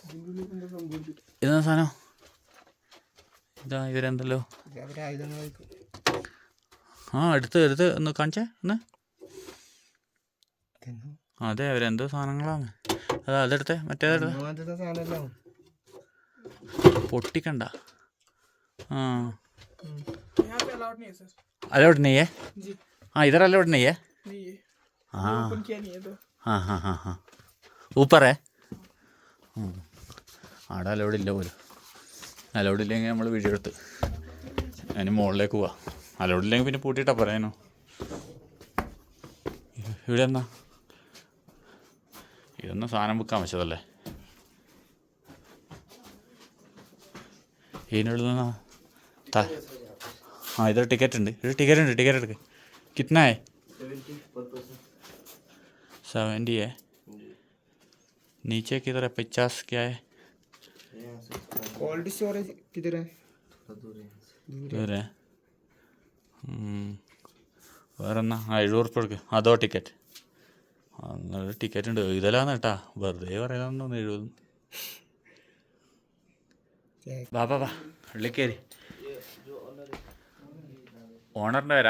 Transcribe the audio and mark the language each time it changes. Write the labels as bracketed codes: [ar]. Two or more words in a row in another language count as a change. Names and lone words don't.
[ml] ഇതാ ഇവരെന്തല്ലോ. എടുത്ത് ഒന്ന് കാണിച്ചേ ഒന്ന്. അതെ, അവരെന്തോ സാധനങ്ങളാണ്. അതെടുത്തേ, മറ്റേതെടുത്തേ. പൊട്ടിക്കണ്ട. [hi] अलाउड नहीं है? हाँ, इधर अलाउड नहीं है. हाँ हाँ हाँ हाँ हाँ, ऊपर है. [ml] അവിടെ അലൗഡ് ഇല്ല പോലും. അലൗഡ് ഇല്ലെങ്കിൽ നമ്മൾ വീഡിയോ എടുത്ത് അതിന് മുകളിലേക്ക് പോവാം. അലൗഡ് ഇല്ലെങ്കിൽ പിന്നെ പൂട്ടിയിട്ടാ പറയാനോ. ഇവിടെ എന്നാ ഇതൊന്നും സാധനം വിൽക്കാൻ വെച്ചതല്ലേ. ഇതിനുള്ളിൽ നിന്നാ [hi] हाँ, इधर टिकट [ml] എടുക്ക്. [hi] कितना है? 70 है. नीचे किधर है? 50 क्या है? [en] cold storage [hi] किधर है? दूर है. [ml] വേറെ എന്നാ? 70 ഉറുപ്പിക എടുക്ക്. അതോ ടിക്കറ്റ്? നല്ല ടിക്കറ്റ് ഉണ്ട്. ഇതെല്ലാന്ന് കേട്ടാ, വെറുതെ പറയാമെന്ന് തോന്നുന്നു. 70. വാ വാ വാ, ഉള്ളിൽ കയറി. ഓണറിൻ്റെ പേരാ?